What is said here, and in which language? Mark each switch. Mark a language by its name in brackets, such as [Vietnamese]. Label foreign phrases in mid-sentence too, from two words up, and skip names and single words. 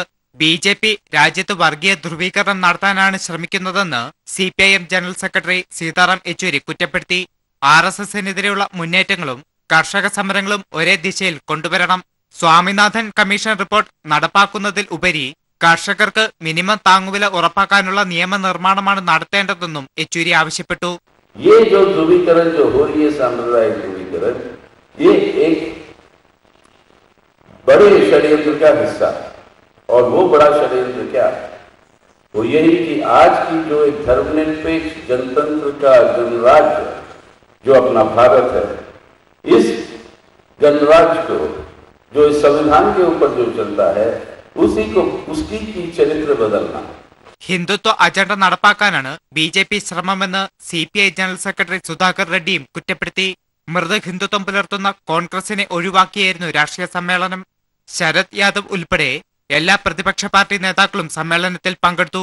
[Malayalam] BJP രാജ്യത്ത് വർഗീയ ധ്രുവീകരണം നടത്താനാണ് ശ്രമിക്കുന്നതെന്ന് CPIM [English] general secretary [Malayalam] സീതാറാം യെച്ചൂരി കുറ്റപ്പെടുത്തി. RSSനെതിരെയുള്ള മുന്നേറ്റങ്ങളും കർഷക സമരങ്ങളും ഒരേ ദിശയിൽ കൊണ്ടുവരണം. സ്വാമിനാഥൻ [English] commission report [Malayalam] നടപ്പാക്കുന്നതിൽ ഉപരി കർഷകർക്ക് മിനിമം താങ്ങുവില ഉറപ്പാക്കാനുള്ള നിയമനിർമ്മാണമാണ് നടത്തേണ്ടതെന്നും യെച്ചൂരി ആവശ്യപ്പെട്ടു. [Hindi] और वो बड़ा षड्यंत्र क्या है? वो यही कि आज की जो एक धर्मनिरपेक्ष जनतंत्र का गणराज्य जो अपना भारत है, इस गणराज्य को जो इस संविधान के ऊपर जो चलता है उसकी की चरित्र बदलना. [Malayalam] ഹിന്ദുത്വ അജണ്ട നടപ്പാക്കാനാണ് BJP ശ്രമമെന്ന് CPI [English] general secretary [Malayalam] സുധാകർ റെഡ്ഡിയും കുറ്റപ്പെടുത്തി. മൃദു ഹിന്ദുത്വം പുലർത്തുന്ന കോൺഗ്രസിനെ ഒഴിവാക്കിയായിരുന്നു രാഷ്ട്രീയ സമ്മേളനം. ശരത് യാദവ് ഉൾപ്പെടെ എല്ലാ പ്രതിപക്ഷ പാർട്ടി നേതാക്കളും സമ്മേളനത്തിൽ പങ്കെടുത്തു.